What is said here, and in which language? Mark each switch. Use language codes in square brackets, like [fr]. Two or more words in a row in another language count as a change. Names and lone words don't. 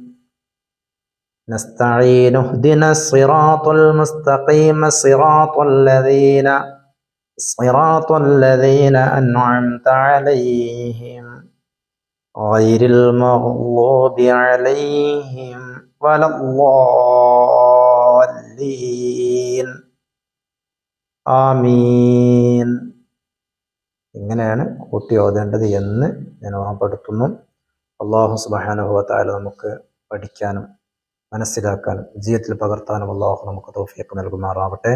[ar] اهدنا الصراط المستقيم صراط الذين أنعمت عليهم غير المغضوب عليهم ولا الضالين ആമീൻ. [ml] ഇങ്ങനെയാണ് കൂട്ടി ഓതേണ്ടത് എന്ന് ഞാൻ ഓർമ്മപ്പെടുത്തുന്നു. അല്ലാഹു സുബ്ഹാനഹു വ തആല നമുക്ക് പഠിക്കാനും മനസ്സിലാക്കാനും ജീവിതത്തിൽ പകർത്താനും അല്ലാഹു നമുക്ക് തൗഫീഖ് നൽകുമാറാവട്ടെ.